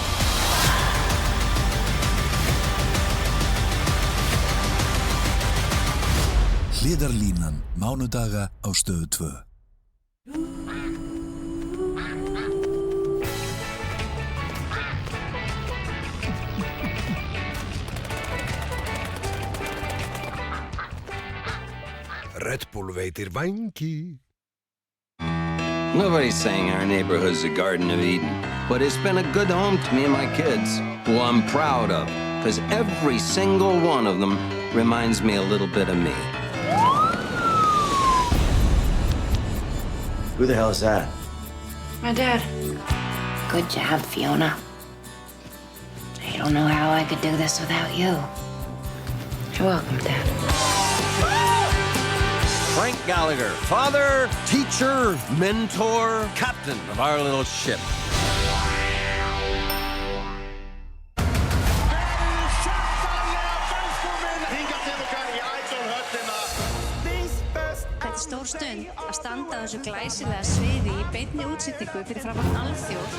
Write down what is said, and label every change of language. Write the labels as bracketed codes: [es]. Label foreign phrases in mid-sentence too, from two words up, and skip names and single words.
[is] Hliðarlínan, mánudaga á Stöð 2. Red Bull veitir vængi. [en] Nobody's saying our neighborhood's a Garden of Eden, but it's been a good home to me and my kids, who I'm proud of, because every single one of them reminds me a little bit of me. Who the hell is that? My dad. Good job, Fiona. I don't know how I could do this without you. You're welcome, Dad. Frank Gallagher, father, teacher, mentor, captain of our little ship. [is] Þetta er stór stund að standa á þessu glæsilega sviði í beinni útsetningu fyrir framan alþjóð.